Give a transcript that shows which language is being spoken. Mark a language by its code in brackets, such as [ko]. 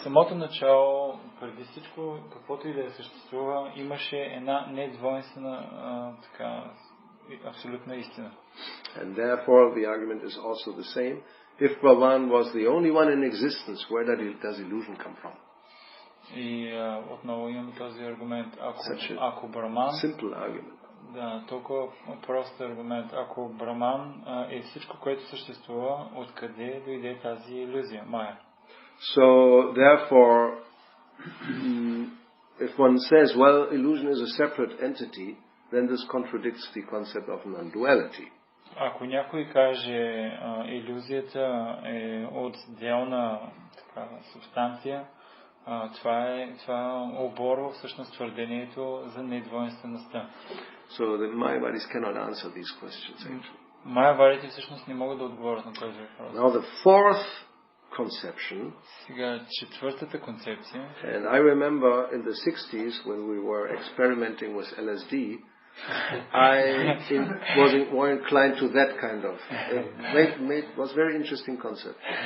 [bg] В самото начало, преди всичко, каквото и да съществува, имаше една недвойствена абсолютна истина. [en] And therefore the argument is also the same. If Brahman was the only one in existence, where does illusion come from? [bg] И отново имаме този аргумент. Ако Браман... [en] Simple argument. [bg] Да, толкова прост аргумент. Ако Браман е всичко, което съществува, откъде дойде тази илюзия, Майя? [en] So, therefore, if one says, well, illusion is a separate entity, then this contradicts the concept of non-duality. [bg] Ако някой каже, илюзията е отделна субстанция, това оборва всъщност твърдението за недвойствеността. [en] So the Mayavadis cannot answer these questions actually. [bg] Майявадите всъщност не могат да отговорят на този въпрос. [en] Now the fourth conception. [bg] Сега четвъртата концепция. [en] And I remember in the 60s when we were experimenting with LSD, I was more inclined to that kind of. Was very interesting concept.